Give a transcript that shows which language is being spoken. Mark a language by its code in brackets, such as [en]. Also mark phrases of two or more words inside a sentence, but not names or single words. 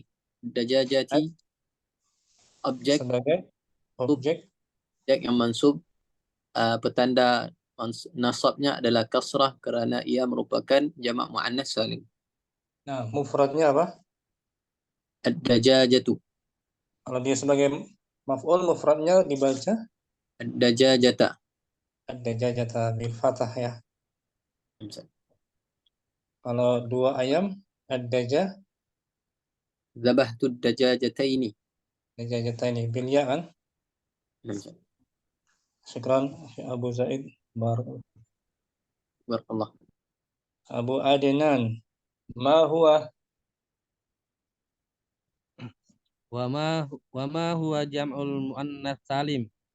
[ms] Dajajati objek yang mansub, petanda nasabnya adalah kasrah kerana ia merupakan jamak muannats salim. Nah, mufradnya apa? [ar] الدجاجة. [ms] Kalau dia sebagai maf'ul, mufradnya dibaca [ar] الدجاجة. الدجاجة بالفتحة ya. [ms] Kalau dua ayam, [ar] الدجا. ذبحت الدجاجتين. دجاجتين بالياء kan? شكرا أبو زيد. بارك الله. أبو عدنان، ما هو? وما هو جمع المؤنث السالم.